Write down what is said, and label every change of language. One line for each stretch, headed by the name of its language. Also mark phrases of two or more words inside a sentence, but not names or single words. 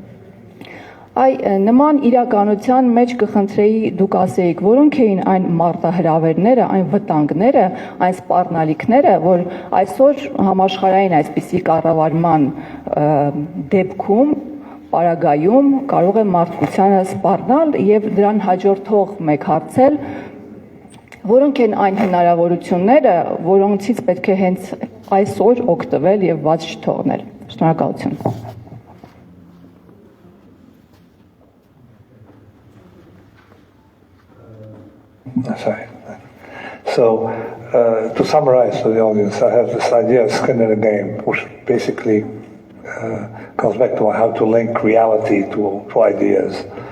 Armenian: Նման իրականության մեջ կխնդրեի դուք ասեիք, որոնք էին այն մարտահրավերները, այն վտանգները, այն սպառնալիքները, որ այսօր համաշխարհային այսպիսի կառավարման դեպքում, պարագայում կարող է մարդկությանը սպառնալ եւ դրան հաջորդող մեկ հարցել, որոնք են այն հնարավորությունները, որոնցից պետք է հենց այսօր օգտվել եւ բաց չթողնել։ Շնորհակալություն։
English: Sorry. So, to summarize for the audience, I have this idea of skin in the game, which basically comes back to how to link reality to ideas.